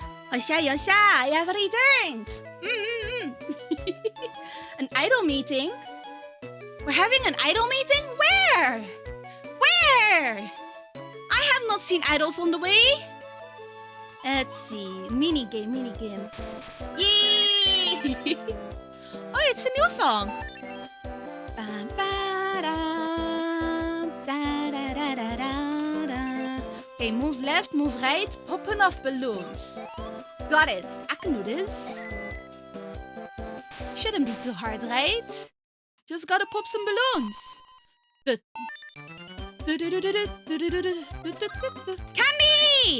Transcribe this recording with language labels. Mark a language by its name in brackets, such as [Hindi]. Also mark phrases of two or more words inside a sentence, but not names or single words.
[English] Yosha, I have returned. An idol meeting? We're having an idol meeting? Where? Where? I have not seen idols on the way. Let's see. Minigame. Yay! Oh, it's a new song. Bam, ba-dam, da-da-da-da-da-da. Okay, move left, move right. Pop enough balloons. Got it. I can do this. Shouldn't be too hard, right? Just gotta pop some balloons. Candy!